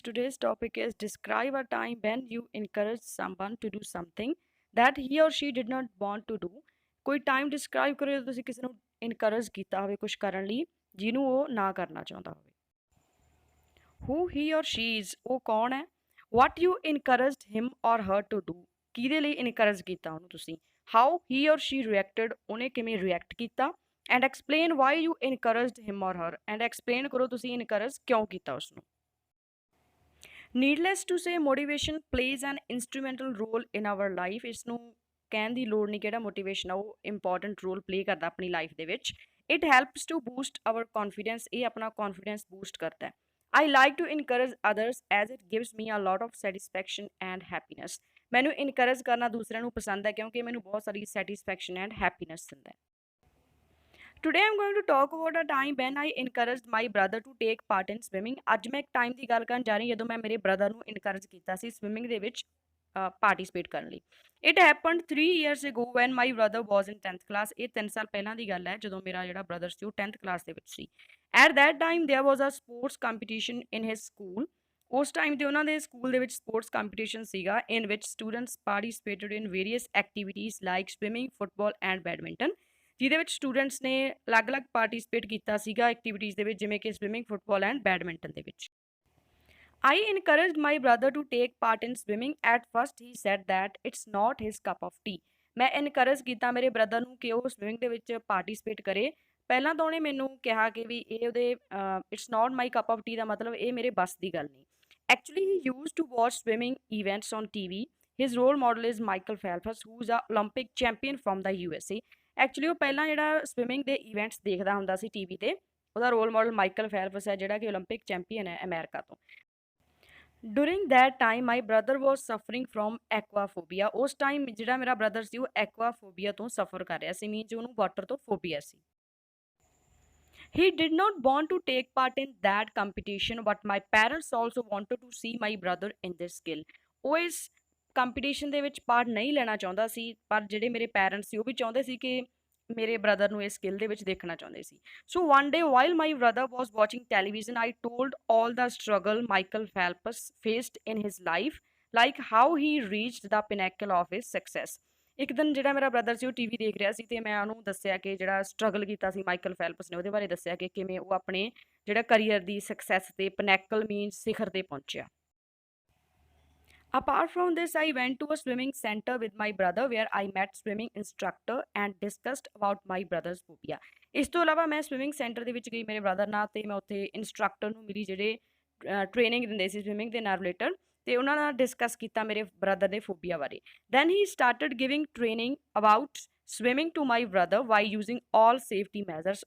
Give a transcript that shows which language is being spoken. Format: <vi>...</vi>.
<en>Today's topic is describe a time when you encouraged someone to do something that he or she did not want to do.</en> <pa>ਕੋਈ time describe ਕਰੋ ਜਦੋਂ ਤੁਸੀਂ ਕਿਸੇ ਨੂੰ encourage ਕੀਤਾ ਹੋਵੇ ਕੁਝ ਕਰਨ ਲਈ ਜਿਹਨੂੰ ਉਹ ਨਾ ਕਰਨਾ ਚਾਹੁੰਦਾ ਹੋਵੇ।</pa> <en>Who he or she is</en> <pa>ਉਹ ਕੌਣ ਹੈ?</pa> <en>What you encouraged him or her to do</en> <pa>ਕਿਹਦੇ ਲਈ ਇਨਕਰੇਜ ਕੀਤਾ ਉਹਨੂੰ ਤੁਸੀਂ?</pa> <en>How he or she reacted</en> <pa>ਉਹਨੇ ਕਿਵੇਂ ਰਿਐਕਟ ਕੀਤਾ?</pa> <en>And explain why you encouraged him or her and explain</en> <pa>ਕਰੋ ਤੁਸੀਂ ਇਨਕਰੇਜ ਕਿਉਂ ਕੀਤਾ ਉਸਨੂੰ।</pa> <en>Needless to say motivation plays an instrumental role in our life.</en> <pa>ਇਸ ਨੂੰ ਕਹਿਣ ਦੀ ਲੋੜ ਨਹੀਂ ਕਿਹੜਾ ਮੋਟੀਵੇਸ਼ਨ ਆ ਉਹ ਇੰਪੋਰਟੈਂਟ ਰੋਲ ਪਲੇ ਕਰਦਾ ਆਪਣੀ ਲਾਈਫ ਦੇ ਵਿੱਚ।</pa> <en>It helps to boost our confidence.</en> <pa>ਇਹ ਆਪਣਾ ਕੌਨਫੀਡੈਂਸ ਬੂਸਟ ਕਰਦਾ ਹੈ।</pa> <en>I like to encourage others as it gives me a lot of satisfaction and happiness.</en> <pa>ਮੈਨੂੰ ਇਨਕਰੇਜ ਕਰਨਾ ਦੂਸਰਿਆਂ ਨੂੰ ਪਸੰਦ ਹੈ ਕਿਉਂਕਿ ਮੈਨੂੰ ਬਹੁਤ ਸਾਰੀ ਸੈਟਿਸਫੈਕਸ਼ਨ ਐਂਡ ਹੈਪੀਨੈਸ ਦਿੰਦਾ ਹੈ।</pa> <en>Today I'm going to talk about a time when I encouraged my brother to take part in swimming।</en> <pa>ਅੱਜ ਮੈਂ ਇੱਕ ਟਾਈਮ ਦੀ ਗੱਲ ਕਰਨ ਜਾ ਰਹੀ ਜਦੋਂ ਮੈਂ ਮੇਰੇ ਬ੍ਰਦਰ ਨੂੰ ਇਨਕਰੇਜ ਕੀਤਾ ਸੀ ਸਵਿਮਿੰਗ ਦੇ ਵਿੱਚ ਪਾਰਟਿਸਿਪੇਟ ਕਰਨ ਲਈ।</pa> <en>It happened 3 years ago when my brother was in 10th class।</en> <pa>ਇਹ 3 ਸਾਲ ਪਹਿਲਾਂ ਦੀ ਗੱਲ ਹੈ ਜਦੋਂ ਮੇਰਾ ਜਿਹੜਾ ਬ੍ਰਦਰ ਸੀ ਉਹ 10th ਕਲਾਸ ਦੇ ਵਿੱਚ ਸੀ।</pa> <en>At that time there was a sports competition in his school।</en> <pa>ਉਸ ਟਾਈਮ ਤੇ ਉਹਨਾਂ ਦੇ ਸਕੂਲ ਦੇ ਵਿੱਚ ਸਪੋਰਟਸ ਕੰਪੀਟੀਸ਼ਨ ਸੀਗਾ</pa> <en>in which students participated in various activities like swimming, football and badminton।</en> <pa>ਜਿਹਦੇ ਵਿੱਚ ਸਟੂਡੈਂਟਸ ਨੇ ਅਲੱਗ-ਅਲੱਗ ਪਾਰਟਿਸਿਪੇਟ ਕੀਤਾ ਸੀਗਾ ਐਕਟੀਵਿਟੀਜ਼ ਦੇ ਵਿੱਚ ਜਿਵੇਂ ਕਿ ਸਵਿਮਿੰਗ, ਫੁੱਟਬਾਲ ਐਂਡ ਬੈਡਮਿੰਟਨ ਦੇ ਵਿੱਚ।</pa> <en>I encouraged my brother to take part in swimming। At first he said that it's not his cup of tea।</en> <pa>ਮੈਂ ਇਨਕਰੇਜ ਕੀਤਾ ਮੇਰੇ ਬ੍ਰਦਰ ਨੂੰ ਕਿ ਉਹ ਸਵਿਮਿੰਗ ਦੇ ਵਿੱਚ ਪਾਰਟਿਸਿਪੇਟ ਕਰੇ। ਪਹਿਲਾਂ ਤਾਂ ਉਹਨੇ ਮੈਨੂੰ ਕਿਹਾ ਕਿ ਵੀ ਇਹ ਉਹਦੇ</pa> <en>it's not my cup of tea</en> <pa>ਦਾ ਮਤਲਬ ਇਹ ਮੇਰੇ ਬਸ ਦੀ ਗੱਲ ਨਹੀਂ।</pa> <en>Actually he used to watch swimming events on TV। His role model is Michael Phelps who is a Olympic champion from the USA।</en> <pa>Actually ਉਹ ਪਹਿਲਾਂ ਜਿਹੜਾ ਸਵਿਮਿੰਗ ਦੇ events ਦੇਖਦਾ ਹੁੰਦਾ ਸੀ ਟੀਵੀ ਤੇ। ਉਹਦਾ ਰੋਲ ਮਾਡਲ ਮਾਈਕਲ ਫੈਲਪਸ ਹੈ ਜਿਹੜਾ ਕਿ ਓਲੰਪਿਕ ਚੈਂਪੀਅਨ ਹੈ ਅਮਰੀਕਾ ਤੋਂ।</pa> <en>During that time my brother was suffering from aquaphobia.</en> <pa>ਉਸ ਟਾਈਮ ਜਿਹੜਾ ਮੇਰਾ ਬ੍ਰਦਰ ਸੀ ਉਹ ਐਕਵਾਫੋਬੀਆ ਤੋਂ ਸਫਰ ਕਰ ਰਿਹਾ ਸੀ, ਮੀਨਜ਼ ਉਹਨੂੰ ਵਾਟਰ ਤੋਂ phobia ਸੀ।</pa> <en>He did not want to take part in that competition but my parents also wanted to see my brother in this skill।</en> <pa>ਉਹ ਇਸ ਕੰਪੀਟੀਸ਼ਨ ਦੇ ਵਿੱਚ ਪਾਰਟ ਨਹੀਂ ਲੈਣਾ ਚਾਹੁੰਦਾ ਸੀ ਪਰ ਜਿਹੜੇ ਮੇਰੇ ਪੈਰੈਂਟਸ ਸੀ ਉਹ ਵੀ ਚਾਹੁੰਦੇ ਸੀ ਕਿ ਮੇਰੇ ਬ੍ਰਦਰ ਨੂੰ ਇਸ ਸਕਿੱਲ ਦੇ ਵਿੱਚ ਦੇਖਣਾ ਚਾਹੁੰਦੇ ਸੀ।</pa> <en>So one day while my brother was watching television I told all the struggle Michael Phelps faced in his life like how he reached the pinnacle of his success.</en> <pa>ਇੱਕ ਦਿਨ ਜਿਹੜਾ ਮੇਰਾ ਬ੍ਰਦਰ ਸੀ ਉਹ ਟੀਵੀ ਦੇਖ ਰਿਹਾ ਸੀ ਤੇ ਮੈਂ ਉਹਨੂੰ ਦੱਸਿਆ ਕਿ ਜਿਹੜਾ ਸਟਰਗਲ ਕੀਤਾ ਸੀ ਮਾਈਕਲ ਫੈਲਪਸ ਨੇ ਉਹਦੇ ਬਾਰੇ ਦੱਸਿਆ ਕਿ ਕਿਵੇਂ ਉਹ ਆਪਣੇ ਜਿਹੜਾ ਕਰੀਅਰ ਦੀ ਸਕਸੈਸ ਤੇ ਪਿਨੈਕਲ ਮੀਨਸ ਸਿਖਰ ਤੇ ਪਹੁੰਚਿਆ।</pa> <en>Apart from this, I went to a swimming center with my brother where I met swimming instructor and discussed about my brother's phobia।</en> <pa>ਇਸ ਤੋਂ ਇਲਾਵਾ ਮੈਂ ਸਵਿਮਿੰਗ ਸੈਂਟਰ ਦੇ ਵਿੱਚ ਗਈ ਮੇਰੇ ਬ੍ਰਦਰ ਨਾਲ ਤੇ ਮੈਂ ਉੱਥੇ ਇੰਸਟਰਕਟਰ ਨੂੰ ਮਿਲੀ ਜਿਹੜੇ ਟ੍ਰੇਨਿੰਗ ਦਿੰਦੇ ਸੀ ਸਵਿਮਿੰਗ ਦੇ ਨਾਲ ਰਿਲੇਟਡ ਤੇ ਉਹਨਾਂ ਨਾਲ ਡਿਸਕਸ ਕੀਤਾ ਮੇਰੇ ਬ੍ਰਦਰ ਦੇ ਫੋਬੀਆ ਬਾਰੇ।</pa> <en>Then he started giving training about swimming to my brother by using all safety measures.</en>